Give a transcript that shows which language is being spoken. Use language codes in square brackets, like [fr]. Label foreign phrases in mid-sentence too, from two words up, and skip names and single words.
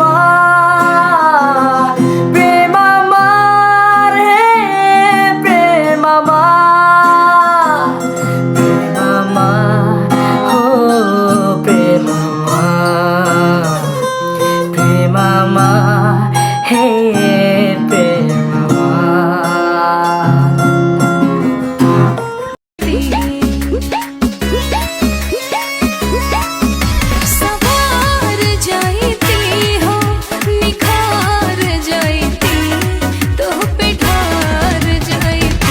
[bn] আমার, প্রেম আমার হে প্রেম আমার, প্রেম আমার হো প্রেম আমার, প্রেম আমার হে প্রেম আমার। [hi] सवार जाती हो निखार जाती तो पे ढार जाती।